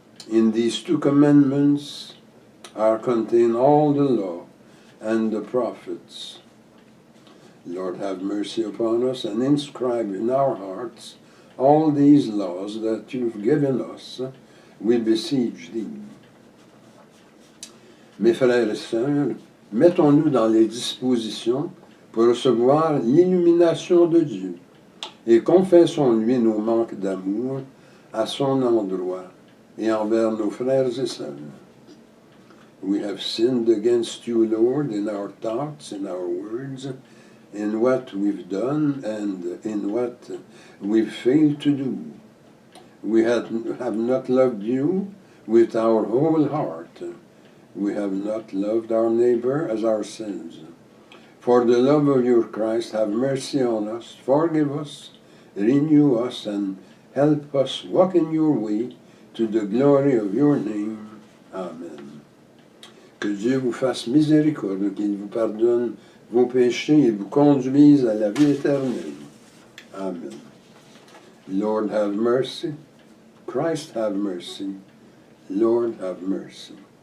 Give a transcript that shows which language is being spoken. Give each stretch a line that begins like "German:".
English: In these 2 commandments are contained all the law and the prophets. Lord, have mercy upon us and inscribe in our hearts all these laws that you've given us. We beseech thee.
French: Mes frères et sœurs, mettons-nous dans les dispositions pour recevoir l'illumination de Dieu et confessons-lui nos manques d'amour à son endroit et envers nos frères et sœurs.
English: We have sinned against you, Lord, in our thoughts, in our words, in what we've done and in what we've failed to do. We have not loved you with our whole heart. We have not loved our neighbor as ourselves. For the love of your Christ, have mercy on us, forgive us, renew us, and help us walk in your way to the glory of your name. Amen.
French: Que Dieu vous fasse miséricorde, qu'il vous pardonne vos péchés et vous conduise à la vie éternelle.
English: Amen. Lord, have mercy. Christ, have mercy. Lord, have mercy.